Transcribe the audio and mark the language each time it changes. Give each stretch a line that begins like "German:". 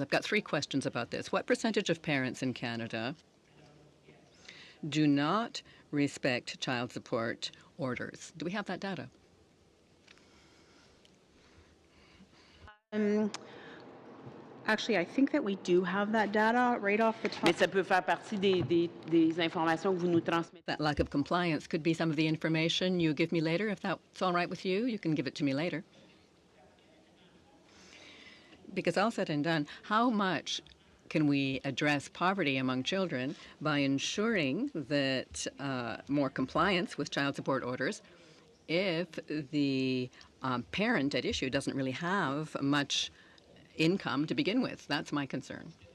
English: I've got 3 questions about this. What percentage of parents in Canada do not respect child support orders? Do we have that data? Actually, I think that we do have that data right off the top.
French: Mais ça peut faire partie des informations que vous nous transmettez.
English: That lack of compliance could be some of the information you give me later. If that's all right with you, you can give it to me later. Because all said and done, how much can we address poverty among children by ensuring that more compliance with child support orders if the parent at issue doesn't really have much income to begin with? That's my concern.